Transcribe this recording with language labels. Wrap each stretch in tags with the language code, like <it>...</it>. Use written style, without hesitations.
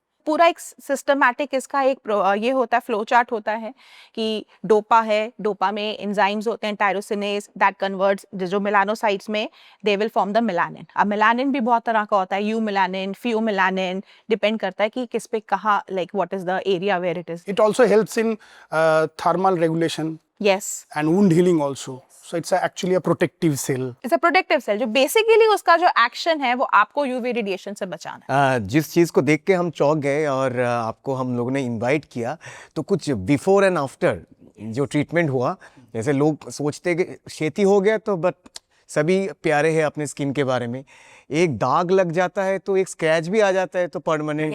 <hi>पूरा एक सिस्टमैटिक इसका एक ये होता है, फ्लो चार्ट होता है कि डोपा है, डोपा में एंजाइम्स होते हैं, टायरोसिनेज, दैट कन्वर्ट्स जो मेलानोसाइट्स में</hi> <en>They will form the melanin.</en> <hi>अब मेलानिन भी बहुत तरह का होता है, you melanin, FIEO melanin, depend करता है कि किस पे कहाँ,</hi> <en>Like what is the area where it is. It also helps in thermal regulation yes, and wound healing also. So it's actually a protective cell. It's a protective cell</en> <hi>जो basically उसका जो action है वो आपको UV radiation से बचाना है. जिस चीज़ को देख के हम चौंक गए और आपको हम लोगों ने इनवाइट किया, तो कुछ बिफोर एंड आफ्टर जो ट्रीटमेंट हुआ, जैसे लोग सोचते कि खेती हो गया तो बट सभी प्यारे हैं अपने स्किन के बारे में, एक दाग लग जाता है तो एक स्क्रैच भी आ जाता है तो परमानेंट</hi>